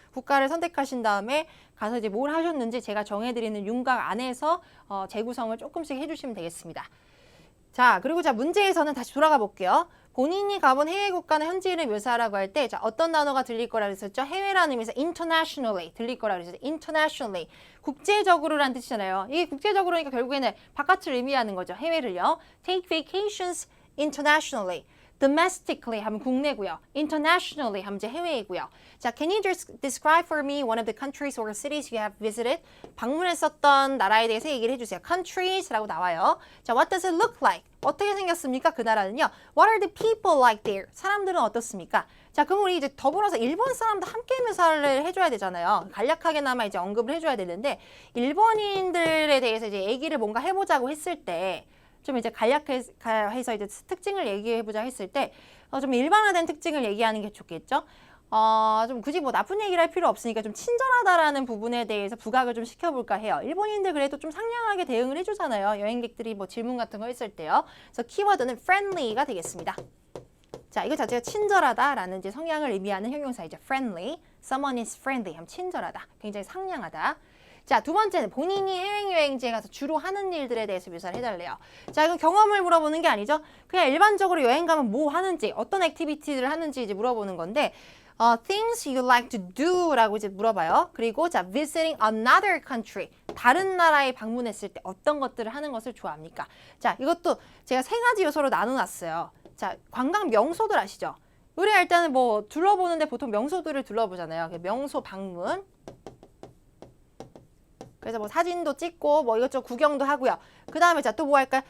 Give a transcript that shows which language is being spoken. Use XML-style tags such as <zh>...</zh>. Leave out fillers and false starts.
<ko>국가를 선택하신 다음에 가서 이제 뭘 하셨는지 제가 정해드리는 윤곽 안에서 재구성을 조금씩 해주시면 되겠습니다. 자, 그리고 자, 문제에서는 다시 돌아가 볼게요. 본인이 가본 해외 국가나 현지인을 묘사하라고 할 때, 자, 어떤 단어가 들릴 거라 그랬었죠? 해외라는 의미에서 internationally 들릴 거라 그랬었죠.</ko> <en>internationally.</en> <ko>국제적으로라는 뜻이잖아요. 이게 국제적으로니까 결국에는 바깥을 의미하는 거죠. 해외를요.</ko> <en>take vacations internationally.</en> <ko>domestically 하면 국내고요. internationally 하면 이제 해외이고요.</ko> <en>자, can you describe for me one of the countries or cities you have visited?</en> <ko>방문했었던 나라에 대해서 얘기를 해주세요. countries라고 나와요. 자,</ko> <en>what does it look like?</en> <ko>어떻게 생겼습니까? 그 나라는요.</ko> <en>What are the people like there?</en> <ko>사람들은 어떻습니까? 자, 그럼 우리 이제 더불어서 일본 사람도 함께 묘사를 해줘야 되잖아요. 간략하게나마 이제 언급을 해줘야 되는데, 일본인들에 대해서 이제 얘기를 뭔가 해보자고 했을 때, 좀 이제 간략해서 이제 특징을 얘기해보자 했을 때, 좀 일반화된 특징을 얘기하는 게 좋겠죠? 좀 굳이 뭐 나쁜 얘기를 할 필요 없으니까 좀 친절하다라는 부분에 대해서 부각을 좀 시켜볼까 해요. 일본인들 그래도 좀 상냥하게 대응을 해주잖아요. 여행객들이 뭐 질문 같은 거 했을 때요. 그래서 키워드는 friendly가 되겠습니다. 자, 이거 자체가 친절하다라는 이제 성향을 의미하는 형용사이죠.</ko> <en>friendly. Someone is friendly</en> <ko>하면 친절하다. 굉장히 상냥하다. 자, 두 번째는 본인이 해외여행지에 가서 주로 하는 일들에 대해서 묘사를 해달래요. 자, 이건 경험을 물어보는 게 아니죠. 그냥 일반적으로 여행 가면 뭐 하는지, 어떤 액티비티를 하는지 이제 물어보는 건데,</ko> <en>things you like to do</en> <ko>라고 이제 물어봐요. 그리고 자,</ko> <en>visiting another country.</en> <ko>다른 나라에 방문했을 때 어떤 것들을 하는 것을 좋아합니까? 자, 이것도 제가 세 가지 요소로 나눠놨어요. 자, 관광 명소들 아시죠? 우리가 일단은 뭐 둘러보는데 보통 명소들을 둘러보잖아요. 명소 방문. 그래서 뭐 사진도 찍고 뭐 이것저것 구경도 하고요. 그 다음에 자, 또 뭐 할까요?</ko>